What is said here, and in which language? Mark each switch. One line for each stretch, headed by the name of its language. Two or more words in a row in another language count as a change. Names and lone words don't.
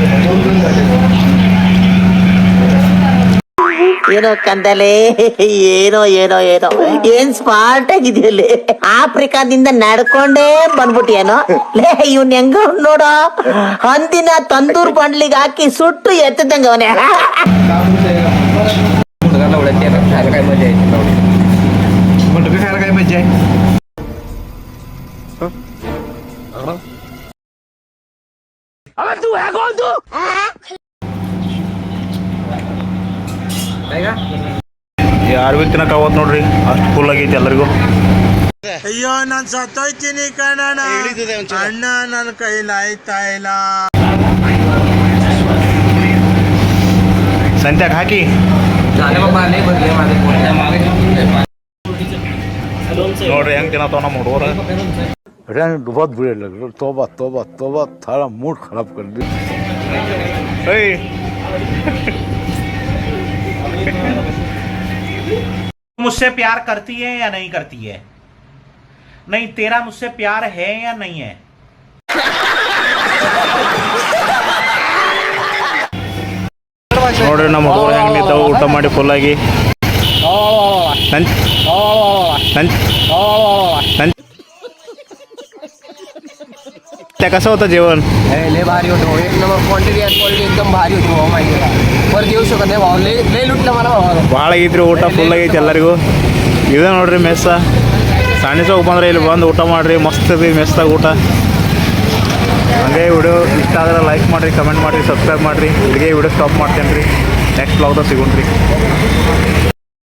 Kannada: ಏನೋ ಕಂದಲೆ, ಏನೋ ಏನೋ ಏನೋ ಏನ್ ಸ್ಮಾರ್ಟ್ ಆಗಿದೆಯಲ್ಲಿ. ಆಫ್ರಿಕಾದಿಂದ ನಡ್ಕೊಂಡೇ ಬಂದ್ಬಿಟ್ಟಿಯೇನೋ ಲೇ. ಇವ್ನ ಹೆಂಗ ನೋಡ, ಹಂದಿನ ತಂದೂರ್ ಬಂಡ್ಲಿಗೆ ಹಾಕಿ ಸುಟ್ಟು ಎತ್ತದಂಗ ಅವನೇ.
Marathi: काय मजा आहे खायला काय मजा आहे.
Kannada: ಯಾರು ಭೀ ತಿನ್ನಕ್ಕೆ ಅವತ್ತು ನೋಡ್ರಿ ಅಷ್ಟು ಫುಲ್ ಆಗೈತಿ ಎಲ್ಲರಿಗೂ. ಅಯ್ಯೋ ನಾನು ಸತ್ತೋಯ್ತೀನಿ ಕಣಣ್ಣ, ಅಣ್ಣ ನನ್ನ ಕೈಲಿ ಆಯ್ತಾ ಇಲ್ಲ. ಸಂತ್ಯಾಗ ಹಾಕಿ ನೋಡ್ರಿ ಹೆಂಗೆ ತಿನ್ನತ್ತವ ನಮ್ಮ ಹುಡುಗರು.
Hindi: बहुत बुरे लग रहे. तौबा तौबा तौबा, थारा मूड खराब कर दी. मुझसे प्यार करती है या नहीं करती है? नहीं, तेरा मुझसे प्यार है या नहीं है?
Kannada: ನೋಡ್ರಿ ನಮ್ಮ ಹುಡುಗರು ಹೆಂಗೆ ನಿಂತಾವು ಊಟ ಮಾಡಿ ಫುಲ್ಲಾಗಿ.
Marathi: कसं होतं जेवण? लय भारी होतं भाऊ. एक नंबर क्वांटिटी आणि क्वालिटी एकदम भारी होती भाऊ. माहिती का परत येऊ शकत नाही भाऊ. लय लुटलं मला भाऊ.
Kannada: ಭಾಳ ಆಗೈತ್ರಿ ಊಟ ಫುಲ್ ಆಗೈತಿ ಎಲ್ಲರಿಗೂ. ಇದೆ ನೋಡ್ರಿ ಮೆಸ್ಸ. ಸಾಣೆ ಚೌಕ್ ಬಂದ್ರೆ ಇಲ್ಲಿ ಬಂದು ಊಟ ಮಾಡಿರಿ, ಮಸ್ತ್ ರೀ ಮೆಸ್ದಾಗ ಊಟ. ಹಾಗೆ ವಿಡಿಯೋ ಇಷ್ಟ ಆದರೆ ಲೈಕ್ ಮಾಡಿರಿ, ಕಮೆಂಟ್ ಮಾಡಿರಿ, ಸಬ್ಸ್ಕ್ರೈಬ್ ಮಾಡಿರಿ. ಇಲ್ಲಿಗೆ ವಿಡಿಯೋ ಸ್ಟಾಪ್ ಮಾಡ್ತೇನೆ ರೀ. ನೆಕ್ಸ್ಟ್ ಬ್ಲಾಗ್ದಾಗ ಸಿಗೋಣ ರೀ.